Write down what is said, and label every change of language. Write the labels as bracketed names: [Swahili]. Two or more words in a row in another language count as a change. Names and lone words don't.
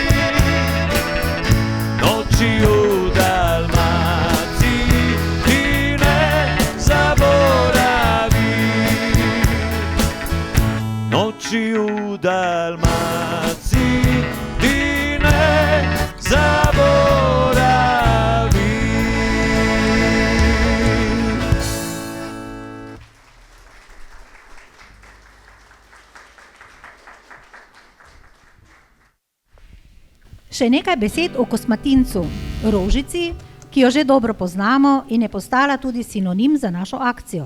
[Croatian] Noći u Dalmaciji ti ne zaboravi. Noći u Dalmaciji ti ne zaboravi. [Slovenian] Še nekaj besed o kosmatincu, rožici, ki jo že dobro poznamo in je postala tudi sinonim za našo akcijo.